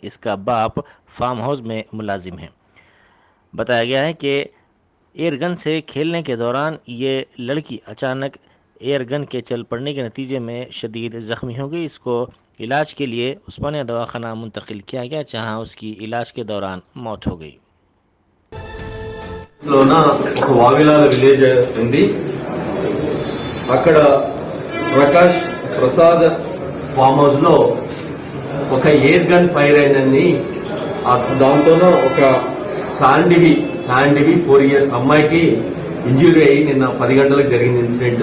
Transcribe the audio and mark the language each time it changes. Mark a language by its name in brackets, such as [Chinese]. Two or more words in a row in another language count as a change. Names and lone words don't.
[Urdu] اس کا باپ [English] farm house [Urdu] میں ملازم ہے۔ بتایا گیا ہے کہ [English] air gun [Urdu] سے کھیلنے کے دوران یہ لڑکی اچانک [English] air gun [Urdu] کے چل پڑنے کے نتیجے میں شدید زخمی ہو گئی۔ اس کو علاج کے لیے عثمانیہ دواخانہ منتقل کیا گیا، جہاں اس کی علاج کے دوران موت ہو گئی۔ [Telugu] లోన ఒక వావిలాల విలేజ్ ఉంది. అక్కడ ప్రకాష్ ప్రసాద్ [English] farm house [Telugu] లో ఒక [English] air gun fire [Telugu] అయిందని, దాంతోనూ ఒక శాండివి 4 years అమ్మాయికి ఇంజురీ అయ్యి నిన్న 10 గంటలకు జరిగింది ఇన్సిడెంట్.